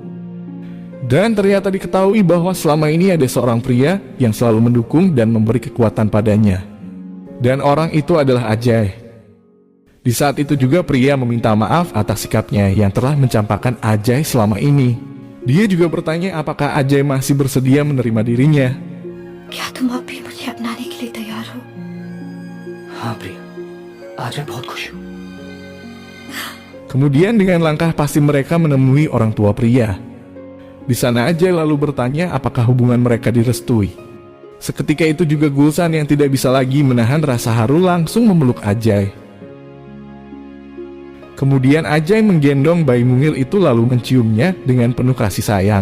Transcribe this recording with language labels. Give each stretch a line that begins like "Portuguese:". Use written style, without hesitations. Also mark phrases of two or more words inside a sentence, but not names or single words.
Indonesian: Dan ternyata diketahui bahwa selama ini ada seorang pria yang selalu mendukung dan memberi kekuatan padanya. Dan orang itu adalah Ajay. Di saat itu juga pria meminta maaf atas sikapnya yang telah mencampakkan Ajay selama ini. Dia juga bertanya apakah Ajay masih bersedia menerima dirinya.
Hindi: क्या तुम अब भी मुझे अपनाने के लिए तैयार हो? हाँ प्रिया, आज मैं बहुत खुश हूँ.
Indonesian: Kemudian dengan langkah pasti mereka menemui orang tua pria. Di sana Ajay lalu bertanya apakah hubungan mereka direstui. Seketika itu juga Gulshan yang tidak bisa lagi menahan rasa haru langsung memeluk Ajay. Kemudian Ajay menggendong bayi mungil itu lalu menciumnya dengan penuh kasih sayang.